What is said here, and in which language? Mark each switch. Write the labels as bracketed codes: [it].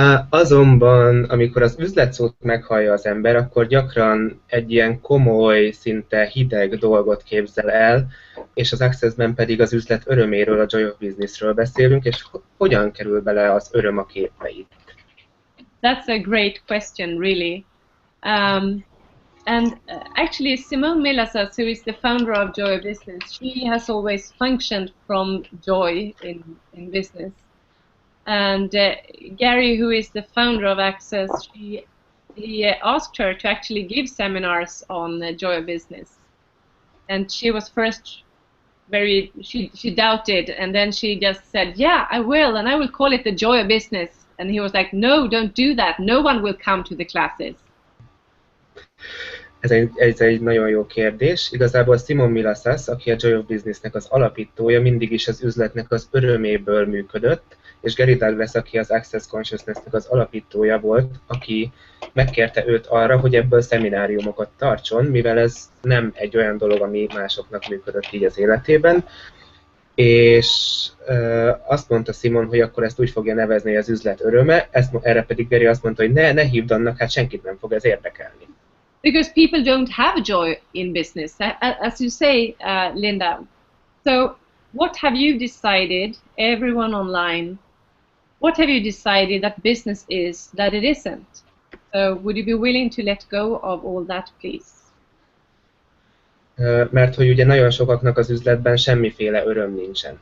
[hu] Azonban, amikor az üzletszót meghallja az ember, akkor gyakran egy ilyen komoly, szinte hideg dolgot képzel el, és az Accessben pedig az üzlet öröméről, a Joy of Businessről beszélünk, és hogyan kerül bele az öröm a képbe itt? [en] That's a great question, really. Actually, Simone Milasas, who is the founder of Joy of Business, she has always functioned from joy in business. And Gary, who is the founder of Access, he asked her to actually give seminars on Joy of Business. And she was first she doubted, and then she just said, yeah, I will, and I will call it the Joy of Business. And he was like, no, don't do that. No one will come to the classes. [hu] Ez egy nagyon jó kérdés. Igazából Simone Milasas, aki a Joy of Businessnek az alapítója, mindig is az üzletnek az öröméből működött, és Gary Douglas, aki az Access Consciousnessnek az alapítója volt, aki megkérte őt arra, hogy ebből szemináriumokat tartson, mivel ez nem egy olyan dolog, ami másoknak működött így az életében. És azt mondta Simon, hogy akkor ezt úgy fogja nevezni, hogy az üzlet öröme, erre pedig Gary azt mondta, hogy ne hívd annak, hát senkit nem fog ez érdekelni. [en] Because people don't have joy in business, as you say, Linda. So what have you decided, everyone online, what have you decided that business is that it isn't? So would you be willing to let go of all that, please? [hu] Mert hogy ugye nagyon sokaknak az üzletben semmiféle öröm nincsen.